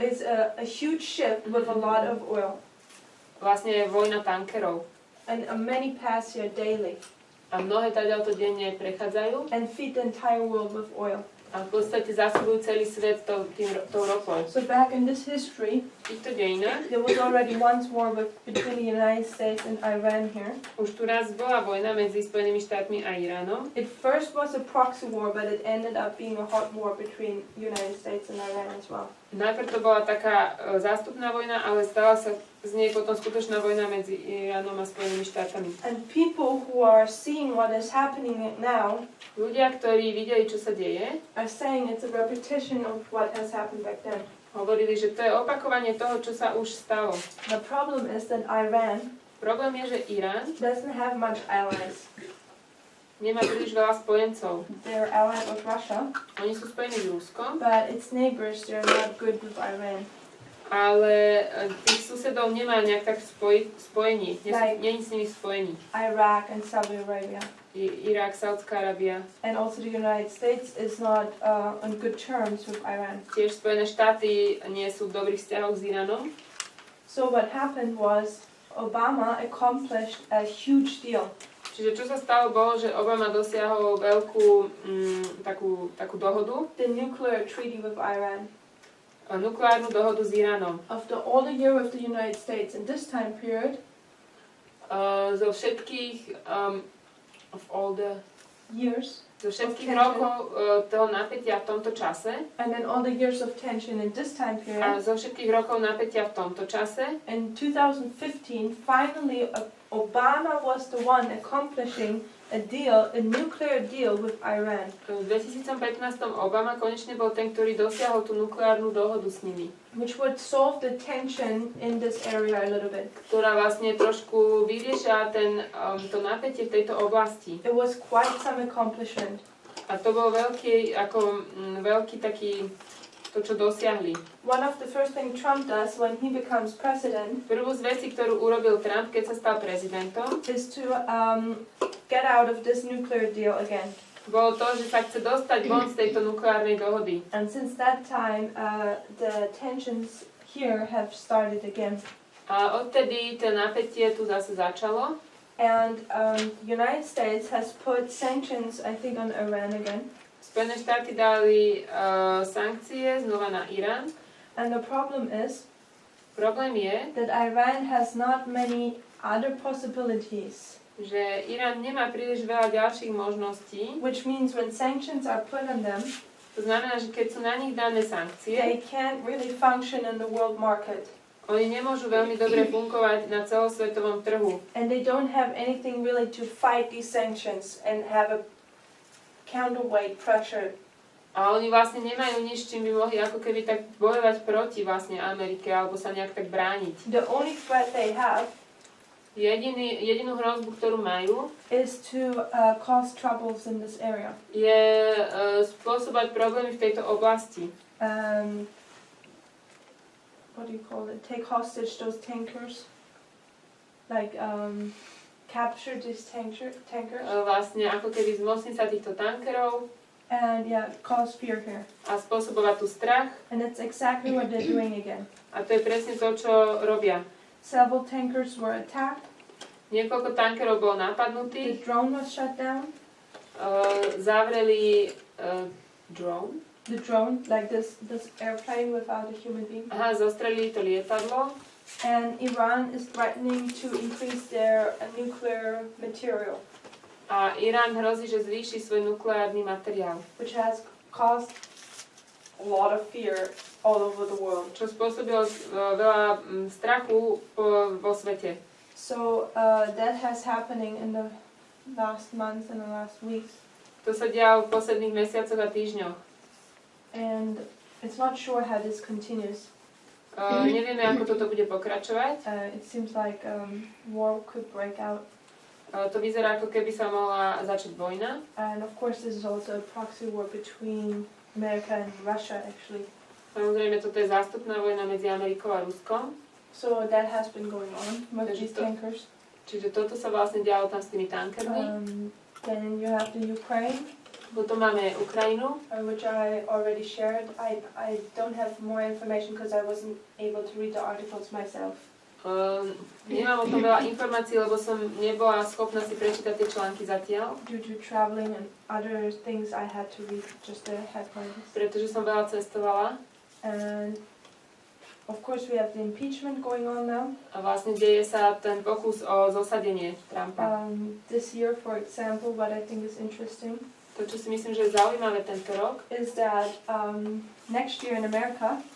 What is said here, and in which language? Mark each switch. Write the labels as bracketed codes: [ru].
[en] Is a huge ship with a lot of oil. [sk] Vlastne je vojna tankerov. [en] And many pass here daily. [sk] A mnohé taďalto denne prechádzajú. [en] And feed the entire world with oil. [sk] A v podstate zásobujú celý svet tou ropou. [en] So back in this history, [sk] V týchto dejinách [en] there was already once war between the United States and Iran here. [sk] už tu raz bola vojna medzi Spojenými štátmi a Iránom. [en] It first was a proxy war, but it ended up being a hot war between United States and Iran as well. [sk] Najprv to bola taká zástupná vojna, ale stala sa z nej potom skutočná vojna medzi Iránom a Spojenými štátami. [en] And people who are seeing what is happening now [sk] Ľudia, ktorí videli, čo sa deje, [en] are saying it's a repetition of what has happened back then. [sk] hovorili, že to je opakovanie toho, čo sa už stalo. [en] The problem is that Iran [sk] Problém je, že Irán [en] doesn't have much allies. [sk] nemá príliš veľa spojencov. [en] They're allies of Russia, [sk] Oni sú spojení s Ruskom, [en] but its neighbors, they're not good with Iran. [sk] ale tých susedov nemá nejak tak spojení. Nie s nimi spojení. [en] Iraq and Saudi Arabia. [sk] Irak, Saudská Arábia. [en] And also the United States is not on good terms with Iran. [sk] Tiež Spojené štáty nie sú v dobrých vzťahoch s Iránom. [en] So what happened was Obama accomplished a huge deal. [sk] Čiže čo sa stalo bolo, že Obama dosiahol veľkú takú dohodu. [en] The nuclear treaty with Iran. [sk] Nukleárnu dohodu s Iránom. [en] After all the year of the United States in this time period, [sk] zo všetkých [en] of all the years, [sk] zo všetkých rokov toho napätia v tomto čase, [en] and then all the years of tension in this time [sk] a [en] period, [sk] zo všetkých rokov napätia v tomto čase, [en] in 2015, finally Obama was the one accomplishing a nuclear deal with Iran. [sk] V 2015 Obama konečne bol ten, ktorý dosiahol tú nukleárnu dohodu s nimi. [en] Which would solve the tension in this area a little bit. [sk] Ktorá vlastne trošku vyrieša to napätie v tejto oblasti. [en] It was quite some accomplishment. [sk] A to bol veľký taký to, čo dosiahli. [en] One of the first things Trump does when he becomes president [sk] Prvú z vecí, ktorú urobil Trump, keď sa stal prezidentom, [en] is to get out of this nuclear deal again. [sk] Bolo to, že sa chce dostať von z tejto nukleárnej dohody. [en] And since that time, the tensions here have started again. [sk] A odtedy to napätie tu zase začalo. [en] And United States has put sanctions, I think, on Iran again. [sk] Spojené štáty dali sankcie znova na Irán. [en] And the problem is [sk] Problém je, [en] that Iran has not many other possibilities. [sk] Že Irán nemá príliš veľa ďalších možností. [en] Which means when sanctions are put on them, [sk] to znamená, že keď sú na nich dané sankcie, [en] they can't really function in the world market. [sk] Oni nemôžu veľmi dobre fungovať na celosvetovom trhu. [en] And they don't have anything really to fight these sanctions and have a counterweight pressure. [sk] A oni vlastne nemajú nič, čím by mohli ako keby tak bojovať proti vlastne Amerike alebo sa nejak tak brániť. [en] The only threat they have [sk] jedinú hrozbu, ktorú majú, [en] is to cause troubles in this area. [sk] Je spôsobať problémy v tejto oblasti. [en] What do you call it? Take hostage those tankers. Like capture these tankers. [sk] Vlastne ako keby zmocniť sa týchto tankerov. [en] And yeah, cause fear here. [sk] A spôsobovať tu strach. [en] And that's exactly what they're doing again. [sk] A to je presne to, čo robia. [en] Several tankers were attacked. [sk] Niekoľko tankerov bolo [en] The [sk] napadnutých. [en] drone was shut down. [sk] Zavreli drone. [en] The drone, like this airplane without a human being. [sk] Aha, zostrelili to lietadlo. [en] And Iran is threatening to increase their nuclear material. [sk] A Irán hrozí, že zvýši svoj nukleárny materiál. [en] Which has caused a lot of fear all over the world. [sk] Čo spôsobilo veľa strachu vo svete. [en] So that has happening in the last months and the last weeks. [sk] To sa dialo v posledných mesiacoch a týždňoch. [en] And it's not sure how this continues. [sk] Nevieme, ako toto bude pokračovať. [en] It seems like war could break out. [sk] To vyzerá, ako keby sa mohla začať vojna. [en] And of course this is also a proxy war between America and Russia actually. [sk] Samozrejme, toto je zástupná vojna medzi Amerikou a Ruskom. [en] So that has been going on with these tankers. [sk] Čiže toto sa vlastne dialo tam s tými tankermi. [en] Then you have the Ukraine. [sk] Potom máme Ukrajinu. [en] Which I already shared. I don't have more information because I wasn't able to read the articles myself. [sk] Nemám o tom veľa informácií, lebo som nebola schopná si prečítať tie články zatiaľ. [en] Due to traveling and other things I had to read just the headlines. [sk] Pretože som veľa cestovala. [en] And of course we have the impeachment going on now. [sk] A vlastne deje sa ten pokus o zosadenie Trumpa. [en] This year, for example, what I think is interesting. [sk] To, čo si myslím, že je zaujímavé tento rok, [en] is that next year in America,